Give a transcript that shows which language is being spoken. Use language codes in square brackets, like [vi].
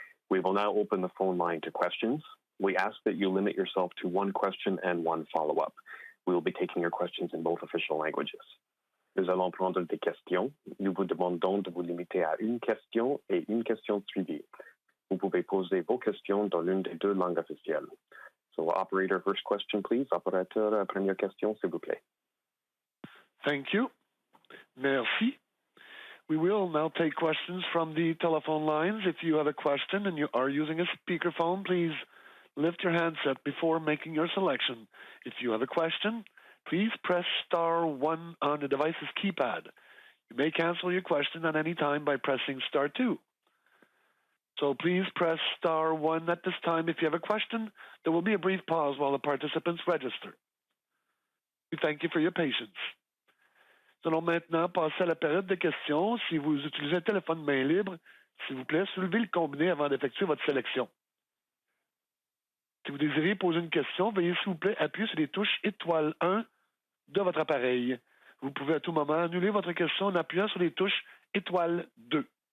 [en] We will now open the phone line to questions. We ask that you limit yourself to one question and one follow-up. We will be taking your questions in both official languages. [fr] Nous allons prendre des questions. Nous vous demandons de vous limiter à une question et une question suivie. Vous pouvez poser vos questions dans l'une des deux langues officielles. [en] So, operator, first question, please. [fr] Opérateur, première question, s'il vous plaît. [en] Thank you. [fr] Merci. [en] We will now take questions from the telephone lines. If you have a question and you are using a speakerphone, please lift your handset before making your selection. If you have a question, please press *1 on the device's keypad. You may cancel your question at any time by pressing *2. So please press *1 at this time if you have a question. There will be a brief pause while the participants register. We thank you for your patience. [fr] Nous allons maintenant passer à la période de questions. Si vous utilisez un téléphone main libre, s'il vous plaît, soulevez le combiné avant d'effectuer votre sélection. Si vous désirez poser une question, veuillez s'il vous plaît appuyer sur les touches étoile 1 de votre appareil. Vous pouvez à tout moment annuler votre question en appuyant sur les touches étoile 2.